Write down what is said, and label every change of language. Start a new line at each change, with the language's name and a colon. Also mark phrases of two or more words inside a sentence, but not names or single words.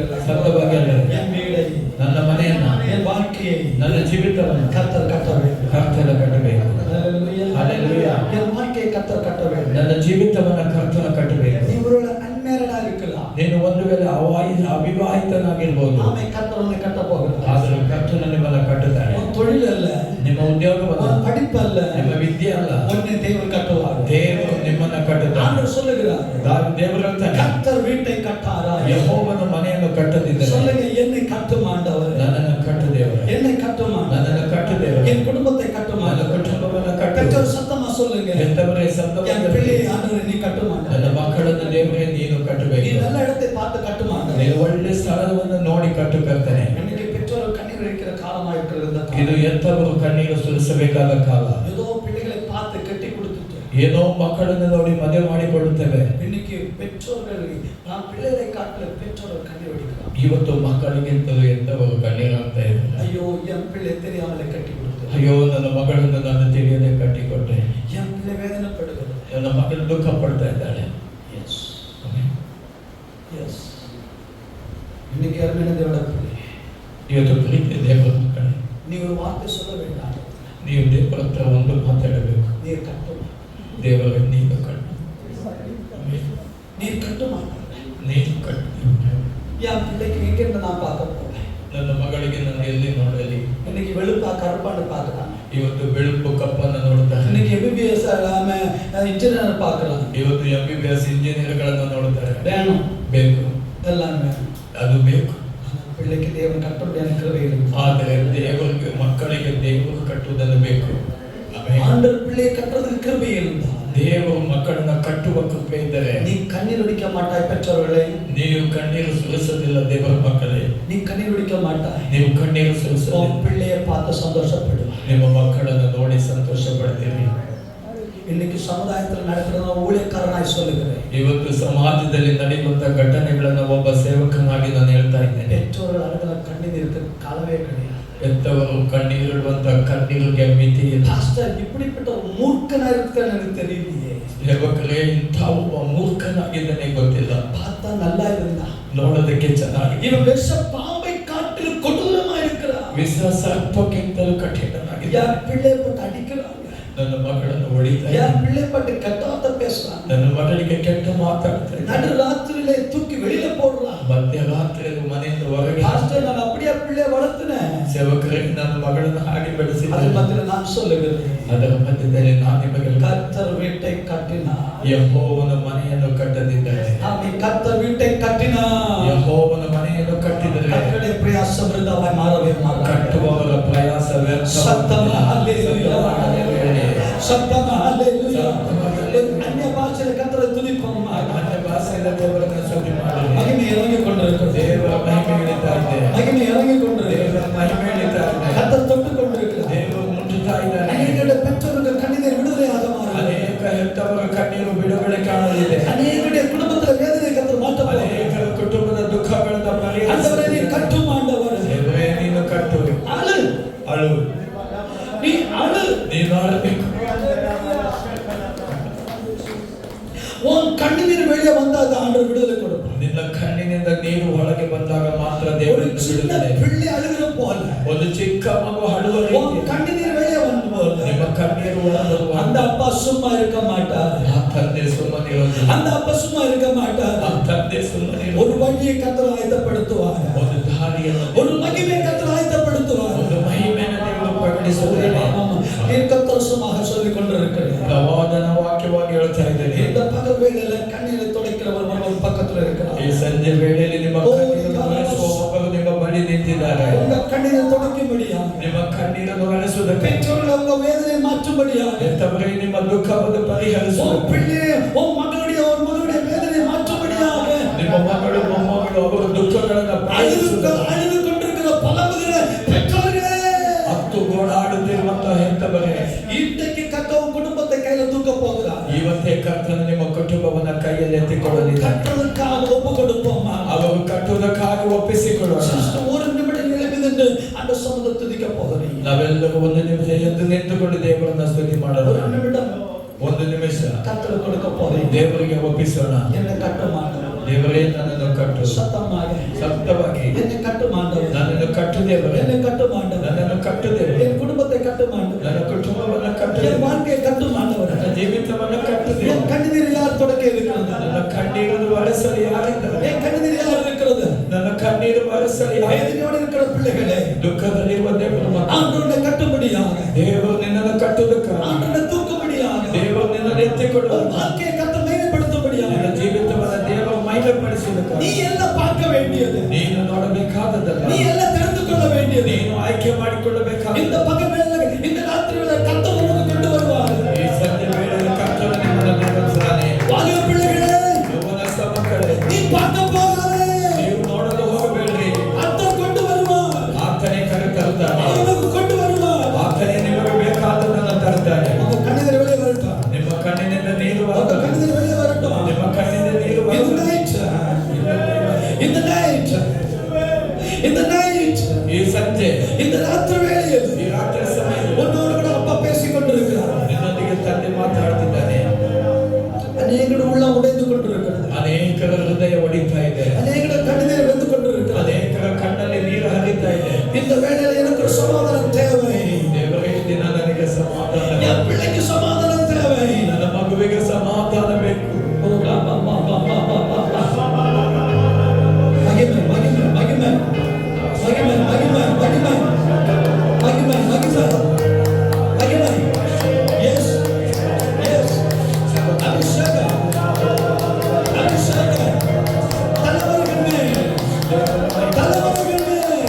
Kannada: ಸತ್ಯವಾಗಿ ಅಲ್ಲ,
Tamil: என் வீடை,
Kannada: ನನ್ನ ಮನೆಯನ್ನ,
Tamil: என் வாழ்க்கையை
Kannada: ನನ್ನ ಜೀವಿತವನ್ನು
Tamil: கர்த்தர் கட்ட வேண்டும்.
Kannada: ಕರ್ತನ ಕಟ್ಟಬೇಕು.
Tamil: ஹல்லேலூயா. ஹல்லேலூயா. என் வாழ்க்கையை கர்த்தர் கட்ட வேண்டும்.
Kannada: ನನ್ನ ಜೀವಿತವನ್ನ ಕರ್ತನ ಕಟ್ಟಬೇಕು.
Tamil: நீ ஒருவேளை அன்மேரடா இருக்கலாம்.
Kannada: ನೀನು ಒಂದು ವೇಳೆ ಅವಿವಾಹಿತನಾಗಿರ್ಬೋದು,
Tamil: ஆமை கர்த்தர் உன்னை கட்ட போகிறார்.
Kannada: ಆದರೆ ಕರ್ತನು ನಿಮ್ಮ ಉದ್ಯೋಗವಲ್ಲ,
Tamil: உன் படிப்பு அல்ல,
Kannada: ನಿಮ್ಮ ವಿದ್ಯೆ ಅಲ್ಲ,
Tamil: உன்னை தேவன் கட்டுவார்.
Kannada: ದೇವರು ನಿಮ್ಮನ್ನ ಕಟ್ಟುತ್ತಾನೆ.
Tamil: ஆண்டவர் சொல்லுகிறார்,
Kannada: ದೇವರು ಹೇಳ್ತಾನೆ,
Tamil: கர்த்தர் வீட்டை கட்டாரா,
Kannada: ಯೆಹೋವನು ಮನೆಯನ್ನು ಕಟ್ಟದಿದ್ದರೆ
Tamil: சொல்லுங்க, என்னை கட்டும் ஆண்டவர்,
Kannada: ನನ್ನನ್ನು ಕಟ್ಟು ದೇವರು,
Tamil: என்னை கட்டும் ஆண்டவர்,
Kannada: ನನ್ನನ್ನು ಕಟ್ಟು ದೇವರು,
Tamil: என் குடும்பத்தை கட்டும்
Kannada: ನನ್ನ
Tamil: ஆண்டவர்.
Kannada: ಕುಟುಂಬವನ್ನು ಕಟ್ಟು.
Tamil: பெற்றோர் சத்தமா சொல்லுங்க,
Kannada: ಎಂತವರೇ
Tamil: என்
Kannada: ಸತ್ತವರೇ,
Tamil: பிள்ளையை ஆண்டவரை நீ கட்டும் ஆண்டவர்.
Kannada: ನನ್ನ ಮಕ್ಕಳನ್ನು ದೇವರೇ ನೀನು
Tamil: நீ
Kannada: ಕಟ್ಟಬೇಕು.
Tamil: நல்ல இடத்தை பார்த்து கட்டும் ஆண்டவர்.
Kannada: ನೀನು ಒಳ್ಳೆ ಸ್ಥಳವನ್ನು ನೋಡಿ ಕಟ್ಟು ಕರ್ತನೆ.
Tamil: இன்னைக்கு பெற்றோர் கண்ணீர் வடிக்கிற காலமா இருக்கிறது இந்த
Kannada: ಇದು
Tamil: காலம்.
Kannada: ಎಂತವರು ಕಣ್ಣೀರು ಸುರಿಸಬೇಕಾದ ಕಾಲ.
Tamil: ஏதோ பிள்ளைகளை பார்த்து கட்டி கொடுத்துட்டு
Kannada: ಏನೋ ಮಕ್ಕಳನ್ನು ನೋಡಿ ಮದುವೆ ಮಾಡಿಕೊಳ್ಳುತ್ತೇವೆ.
Tamil: இன்னைக்கு பெற்றோர்கள் நான் பிள்ளைகளை காட்டல பெற்றோர்கள் கண்ணீர் வடிக்கிறார்.
Kannada: ಇವತ್ತು ಮಕ್ಕಳಿಗಿಂತಲೂ ಎಂತವರು ಕಣ್ಣೀರಾಗ್ತಾ ಇದ್ದಾರೆ.
Tamil: ஐயோ என் பிள்ளை தெரியாமலே கட்டி கொடுத்து,
Kannada: ಅಯ್ಯೋ ನನ್ನ ಮಗಳನ್ನು ನಾನು ತಿಳಿಯದೆ ಕಟ್ಟಿಕೊಟ್ಟೆ,
Tamil: என் பிள்ளை வேதனைப்படுகிறது.
Kannada: ನನ್ನ ಮಗಳು ದುಃಖ ಪಡ್ತಾ ಇದ್ದಾಳೆ.
English: yes yes
Tamil: இன்னைக்கு அருமையான தேவட பிள்ளை,
Kannada: ಇವತ್ತು ಪ್ರೀತಿ ದೇವರ ಮಕ್ಕಳೇ,
Tamil: நீ ஒரு வார்த்தை சொல்ல வேண்டாம்.
Kannada: ನೀವು ದೇವರ ಹತ್ರ ಒಂದು ಮಾತಾಡಬೇಕು.
Tamil: நீர் கட்டும்,
Kannada: ದೇವರ ನೀನು ಕಟ್ಟು,
Tamil: நீர் கட்டும் ஆண்டவரே.
Kannada: ನೀನು ಕಟ್ಟು.
Tamil: என் பிள்ளைக்கு எங்கிருந்து நான் பார்க்க போறேன்?
Kannada: ನನ್ನ ಮಗಳಿಗೆ ನಾನು ಎಲ್ಲಿ ನೋಡಲಿ?
Tamil: இன்னைக்கு வெளுப்பா கருப்பான்னு பார்க்கலாம்,
Kannada: ಇವತ್ತು ಬೆಳುಪು ಕಪ್ಪನ್ನು ನೋಡ್ತಾರೆ,
Tamil: இன்னைக்கு எம்பிபிஎஸ் இன்ஜினியர் பார்க்கலாம்.
Kannada: ಇವತ್ತು MBBS ಇಂಜಿನಿಯರ್ಗಳನ್ನು ನೋಡ್ತಾರೆ.
Tamil: வேணும்,
Kannada: ಬೇಕು,
Tamil: எல்லாம் வேணும்.
Kannada: ಅದು ಬೇಕು.
Tamil: பிள்ளைக்கு தேவன் கட்ட முடியாத கிருபை இருக்கு.
Kannada: ಆದರೆ ದೇವರಿಗೆ ಮಕ್ಕಳಿಗೆ ದೇವರು ಕಟ್ಟುವುದನ್ನು ಬೇಕು. ಆಮೆನ್.
Tamil: ஆண்டவர் பிள்ளையை கட்டுறதுக்கு கிருபை இருந்தா
Kannada: ದೇವರು ಮಕ್ಕಳನ್ನ ಕಟ್ಟುವ ಕೃಪೆ ಇದ್ದರೆ
Tamil: நீ கண்ணீர் வடிக்க மாட்டாய். பெற்றோர்களே,
Kannada: ನೀವು ಕಣ್ಣೀರು ಸುರಿಸೋದಿಲ್ಲ. ದೇವರ ಮಕ್ಕಳೇ,
Tamil: நீ கண்ணீர் வடிக்க மாட்டாய்.
Kannada: ನೀವು ಕಣ್ಣೀರು
Tamil: உன்
Kannada: ಸುರಿಸೋದಿಲ್ಲ.
Tamil: பிள்ளையை பார்த்து சந்தோஷப்படு.
Kannada: ನಿಮ್ಮ ಮಕ್ಕಳನ್ನು ನೋಡಿ ಸಂತೋಷ ಪಡ್ತೀರಿ.
Tamil: இன்னைக்கு சமுதாயத்தில் நடக்கிறத ஊழியக்காரனாய் சொல்லுகிறேன்.
Kannada: ಇವತ್ತು ಸಮಾಜದಲ್ಲಿ ನಡೆಯುವಂತ ಘಟನೆಗಳನ್ನು ಒಬ್ಬ ಸೇವಕನಾಗಿ ನಾನು ಹೇಳ್ತಾ ಇದ್ದೇನೆ.
Tamil: பெற்றோர்கள் அழுகிற கண்ணீருக்கு காலவே கிடையாது.
Kannada: ಎಂತವರು ಕಣ್ಣೀರಿಡುವಂತ ಕಣ್ಣೀರಿಗೆ ಮಿತಿ ಇಲ್ಲ.
Tamil: பாஸ்டர், இப்படிப்பட்ட ஒரு மூர்க்கனா இருக்கிறேன்னு எனக்கு தெரியலையே.
Kannada: ಸೇವಕರೇ, ಇಂಥ ಒಬ್ಬ ಮೂರ್ಖನಾಗಿದ್ದಾನೆ ಗೊತ್ತಿಲ್ಲ.
Tamil: பார்த்தா நல்லா இருந்தா,
Kannada: ನೋಡೋದಕ್ಕೆ ಚೆನ್ನಾಗಿ,
Tamil: இவன் விஷ பாம்பை காட்டிலும் கொடூரமா இருக்கிறான்.
Kannada: ವಿಷ ಸರ್ಪಕ್ಕಿಂತಲೂ ಕಠಿಣನಾಗಿದೆ.
Tamil: என் பிள்ளை போட்டு அடிக்கிறாங்க,
Kannada: ನನ್ನ ಮಗಳನ್ನು ಹೊಡಿತಾ
Tamil: என் பிள்ளை போட்டு கெட்டாத பேசுறாங்க,
Kannada: ನನ್ನ ಮಗಳಿಗೆ ಕೆಟ್ಟ ಮಾತಾಡ್ತಾರೆ.
Tamil: நடு ராத்திரியில தூக்கி வெளியில போடுறான்.
Kannada: ಮಧ್ಯರಾತ್ರಿಯಲ್ಲಿ ಮನೆಯಿಂದ ಹೊರಗೆ.
Tamil: பாஸ்டர், நான் அப்படியே பிள்ளைய வளர்த்துனேன்.
Kannada: ಸೇವಕರೇ, ನನ್ನ ಮಗಳನ್ನು ಹಾಗೆ
Tamil: அது
Kannada: ಬೆಳೆಸಿದ್ದೇನೆ. ಮಾತ್ರ ನಾನು சொல்லுகிறேன், ಅದರ ಮಧ್ಯದಲ್ಲಿ ನಾನು ನಿಮಗೆ
Tamil: கர்த்தர் வீட்டை கட்டினார்.
Kannada: ಯೆಹೋವನ ಮನೆಯನ್ನು ಕಟ್ಟದಿದ್ದರೆ,
Tamil: ஆமென். கர்த்தர் வீட்டை கட்டினார்.
Kannada: ಯೆಹೋವನ ಮನೆಯನ್ನು ಕಟ್ಟಿದರೆ
Tamil: கர்த்தருடைய பிரயாசம் விருதாவாய் மாறவே மாறாது.
Kannada: ಕಟ್ಟುವವರ ಪ್ರಯಾಸ ವ್ಯರ್ಥ.
Tamil: சத்தமா ஹல்லேலூயா, சத்தமா ஹல்லேலூயா. அந்நிய பாஷையில கர்த்தரை துதிப்போமா.
Kannada: ಅನ್ಯ ಭಾಷೆಯಿಂದ ದೇವರನ್ನು ಸ್ತುತಿ ಮಾಡಿರಿ.
Tamil: மகிமை இறங்கி கொண்டிருக்கிறது,
Kannada: ದೇವರ ಮಹಿಮೆ ಇಳಿತಾ ಇದೆ.
Tamil: மகிமை இறங்கி கொண்டிருக்கிறது.
Kannada: ದೇವರ ಮಹಿಮೆ ಇಳಿತಾ ಇದೆ.
Tamil: கர்த்தர் தொட்டு கொண்டிருக்கிறார்.
Kannada: ದೇವರು ಮುಟ್ಟುತ್ತಾ ಇದ್ದಾನೆ.
Tamil: அநேக பெற்றோர்கள் கண்ணீர் விடுதலையாக மாறும்.
Kannada: ಅನೇಕ ಹೆತ್ತವರ ಕಣ್ಣೀರು ಬಿಡುಗಡೆ ಕಾಣಲಿದೆ.
Tamil: அநேகருடைய குடும்பத்துல வேதனை கர்த்தர் மாற்றப்படும்.
Kannada: ಅನೇಕರ ಕುಟುಂಬದ ದುಃಖಗಳನ್ನು
Tamil: ஆண்டவரே, நீ
Kannada: ಪರಿಹರಿಸಿದ್ದಾನೆ.
Tamil: கட்டும் ஆண்டவர்.
Kannada: ದೇವರೇ, ನೀನು ಕಟ್ಟು.
Tamil: அழு,
Kannada: ಅಳು,
Tamil: நீ அழு.
Kannada: ನೀನು ಅಳಬೇಕು.
Tamil: உன் கண்ணீர் வெளியே வந்தால் ஆண்டவர் விடுதலை கொடுப்பார்.
Kannada: ನಿನ್ನ ಕಣ್ಣಿನಿಂದ ನೀರು ಹೊರಗೆ ಬಂದಾಗ ಮಾತ್ರ
Tamil: ஒரு
Kannada: ದೇವರಿಂದ
Tamil: சின்ன
Kannada: ಬಿಡುಗಡೆ.
Tamil: பிள்ளை அழுகிற போல
Kannada: ಒಂದು ಚಿಕ್ಕ ಮಗು ಅಳುವ
Tamil: உன்
Kannada: ರೀತಿ
Tamil: கண்ணீர் வெளியே வந்து போல
Kannada: ನಿಮ್ಮ ಕಣ್ಣೀರು ಹೊರಬರುವ
Tamil: அந்த அப்பா சும்மா இருக்க மாட்டார்.
Kannada: ಆ ತಂದೆ ಸುಮ್ಮನಿರೋದಿಲ್ಲ.
Tamil: அந்த அப்பா சும்மா இருக்க மாட்டார்.
Kannada: ಆ ತಂದೆ ಸುಮ್ಮನಿರೋ
Tamil: ஒரு வழியை கர்த்தர் ஆயத்தப்படுத்துவார்.
Kannada: ಒಂದು ದಾರಿಯನ್ನು,
Tamil: ஒரு மகிமை கர்த்தர் ஆயத்தப்படுத்துவார்.
Kannada: ಒಂದು ಮಹಿಮೆಯನ್ನು ದೇವರು ಪ್ರಕಟಿಸುತ್ತಾನೆ.
Tamil: தீர்க்கதரிசனமாக சொல்லிக் கொண்டிருக்கிறேன்.
Kannada: ಪ್ರವಾದನ ವಾಕ್ಯವಾಗಿ ಹೇಳ್ತಾ ಇದ್ದೇನೆ.
Tamil: இந்த பகல் வேளையில கண்ணீரை துடைக்கிறவர் ஒரு பக்கத்துல இருக்கிறார்.
Kannada: ಈ ಸಂಜೆ ವೇಳೆಯಲ್ಲಿ ನಿಮ್ಮ ಕಣ್ಣೀರನ್ನು ಒರೆಸುವ ಒಬ್ಬರು ನಿಮ್ಮ ಬಳಿ ನಿಂತಿದ್ದಾರೆ.
Tamil: உங்க கண்ணீரை துடைக்கும்படியா,
Kannada: ನಿಮ್ಮ ಕಣ್ಣೀರನ್ನು ಒರೆಸುವುದಕ್ಕೆ,
Tamil: பெற்றோர்கள் உங்க வேதனையை மாற்றும்படியா,
Kannada: ಹೆತ್ತವರೇ ನಿಮ್ಮ ದುಃಖವನ್ನು
Tamil: உன்
Kannada: ಪರಿಹರಿಸುವುದಕ್ಕೆ,
Tamil: பிள்ளை உன் மகளுடைய வேதனையை மாற்றும்படியாக,
Kannada: ನಿಮ್ಮ ಮಗಳು ಮೊಮ್ಮಗಳು ಅವರ ದುಃಖಗಳನ್ನು ಪರಿಹರಿಸುವುದಕ್ಕೆ,
Tamil: அழுது கொண்டிருக்கிற புலம்புகிற பெற்றோர்களே,
Kannada: ಹತ್ತು ಗೋಳಾಡುತ್ತಿರುವಂತಹ ಹೆತ್ತವರೇ,
Tamil: இன்றைக்கு கர்த்தர் குடும்பத்தை கையில தூக்க போகிறார்.
Kannada: ಇವತ್ತೇ ಕರ್ತನು ನಿಮ್ಮ ಕುಟುಂಬವನ್ನ ಕೈಯಲ್ಲಿ ಎತ್ತಿಕೊಳ್ಳಲಿದ್ದಾರೆ.
Tamil: கட்டுறதுக்காக ஒப்பு கொடுப்போமா?
Kannada: ಅವರು ಕಟ್ಟುವುದಕ್ಕಾಗಿ ಒಪ್ಪಿಸಿಕೊಳ್ಳೋಣ.
Tamil: ஒரு நிமிடம் எழுந்து அந்த சமூகத்தை துதிக்க போகிறேன்.
Kannada: ನಾವೆಲ್ಲರೂ ಒಂದು ನಿಮಿಷ ಎದ್ದು ನಿಂತುಕೊಂಡು ದೇವರನ್ನ ಸ್ತುತಿ ಮಾಡೋಣ.
Tamil: ஒரு நிமிடம்
Kannada: ಒಂದು ನಿಮಿಷ
Tamil: கர்த்தர் கொடுக்க போகிறேன்.
Kannada: ದೇವರಿಗೆ ಒಪ್ಪಿಸೋಣ.
Tamil: என்னை கட்டுமாண்டவர்,
Kannada: ದೇವರೇ, ನನ್ನನ್ನು ಕಟ್ಟು.
Tamil: சத்தமாக
Kannada: ಸತ್ಯವಾಗಿ
Tamil: என்னை கட்டுமாண்டவர்,
Kannada: ನನ್ನನ್ನು ಕಟ್ಟು ದೇವರೇ,
Tamil: என்னை கட்டுமாண்டவர்,
Kannada: ನನ್ನನ್ನು ಕಟ್ಟು ದೇವರೇ,
Tamil: என் குடும்பத்தை கட்டுமாண்டவர்,
Kannada: ನನ್ನ ಕುಟುಂಬವನ್ನ ಕಟ್ಟು
Tamil: என்
Kannada: ದೇವರೇ,
Tamil: வாழ்க்கையை கட்டுமாண்டவர்,
Kannada: ನನ್ನ ಜೀವಿತವನ್ನ ಕಟ್ಟು
Tamil: என்
Kannada: ದೇವರೇ,
Tamil: கண்ணீர் யார் தொடக்க இருக்கிறது?
Kannada: ನನ್ನ ಕಣ್ಣೀರನ್ನು ಒರೆಸಲು ಯಾರಿದ್ದಾರೆ?
Tamil: என் கண்ணீர் யார் இருக்கிறது?
Kannada: ನನ್ನ ಕಣ್ಣೀರು ಒರೆಸಲು ಯಾರಿದ್ದಾರೆ?
Tamil: வேதனையோடு இருக்கிற பிள்ளைகளே,
Kannada: ದುಃಖದಲ್ಲಿರುವ ದೇವರು
Tamil: ஆண்டவரை கட்டும்படியாக
Kannada: ದೇವರು ನಿನ್ನನ್ನು ಕಟ್ಟುವುದಕ್ಕಾಗಿ,
Tamil: ஆண்டனை தூக்கும்படியாக,
Kannada: ದೇವರು ನಿನ್ನನ್ನು ಎತ್ತಿಕೊಳ್ಳುವ,
Tamil: ஒரு வாழ்க்கையை கர்த்தர் மகிமைப்படுத்தும்படியாக,
Kannada: ನಿನ್ನ ಜೀವಿತವನ್ನು ದೇವರು ಮಹಿಮೆಪಡಿಸುವುದಕ್ಕಾಗಿ,
Tamil: நீ எல்லாம் பார்க்க வேண்டியது,
Kannada: ನೀನು ನೋಡಬೇಕಾದದ್ದಲ್ಲ,
Tamil: நீ எல்லாம் தெரிந்து கொள்ள வேண்டியது,
Kannada: ನೀನು ಆಯ್ಕೆ ಮಾಡಿಕೊಳ್ಳಬೇಕಾದ
Tamil: இந்த பகல் இந்த ராத்திரி வேளை கர்த்தர் உனக்கு கொண்டு வருவார்.
Kannada: ಈ ಸಂಜೆ ವೇಳೆಯಲ್ಲಿ ಕರ್ತನು ನಿಮ್ಮನ್ನು ನೇಮಿಸುತ್ತಾನೆ.
Tamil: வாலிப பிள்ளைகளே,
Kannada: ಯೌವನಸ್ಥ ಮಕ್ಕಳೇ,
Tamil: நீ பார்க்க போகாதே,
Kannada: ನೀವು ನೋಡಲು ಹೋಗಬೇಡ್ರಿ.
Tamil: கர்த்தர் கொண்டு வருவார்,
Kannada: ಆತನೇ ಕರೆತರುತ್ತಾನೆ,
Tamil: உனக்கு கொண்டு வருவார்.
Kannada: ಆತನೇ ನಿಮಗೆ ಬೇಕಾದದ್ದನ್ನು ತರುತ್ತಾನೆ.
Tamil: உங்க கண்ணில் வெளியே வரட்டும்,
Kannada: ನಿಮ್ಮ ಕಣ್ಣಿನಿಂದ ನೀರು
Tamil: உங்க
Kannada: ಬರುತ್ತದೆ.
Tamil: கண்ணில் வெளியே வரட்டும்.
Kannada: ನಿಮ್ಮ ಕಣ್ಣಿನಿಂದ ನೀರು
English: In the
Kannada: ಬರುತ್ತದೆ.
English: night, in the night, in the night,
Kannada: ಈ ಸಂಜೆ,
Tamil: இந்த ராத்திரி வேளையில்
Kannada: ಈ ರಾತ್ರಿ ಸಮಯದಲ್ಲಿ
Tamil: உன்னோடு கூட அப்பா பேசிக் கொண்டிருக்கிறார்.
Kannada: ನಿನ್ನೊಂದಿಗೆ ತಂದೆ ಮಾತಾಡ್ತಿದ್ದಾನೆ.
Tamil: அநேகர் உள்ளம் உடைந்து கொண்டிருக்கிறது,
Kannada: ಅನೇಕರ ಹೃದಯ ಒಡಿತಾ ಇದೆ,
Tamil: அநேகர் கண்ணீர் வெந்து கொண்டிருக்கிறது.
Kannada: ಅನೇಕರ ಕಣ್ಣಲ್ಲಿ ನೀರು ಹರಿತಾ ಇದೆ.
Tamil: இந்த வேளையில் எனக்கு ஒரு சமாதானம் தேவை,
Kannada: ದೇವರೇ, ಈ ದಿನ ನನಗೆ ಸಮಾಧಾನ ಬೇಕು.
Tamil: என் பிள்ளைக்கு சமாதானம் தேவை.
Kannada: ನನ್ನ ಮಗುವಿಗೆ ಸಮಾಧಾನ ಬೇಕು.
Tamil: மகிமை மகிமை மகிமை மகிமை மகிமை மகிமை மகிமை மகிமை மகிமை.
English: yes yes
Tamil: அபிஷேகம் அபிஷேகம் தலைவர்கள் மேல், தலைவர்கள் மேல்,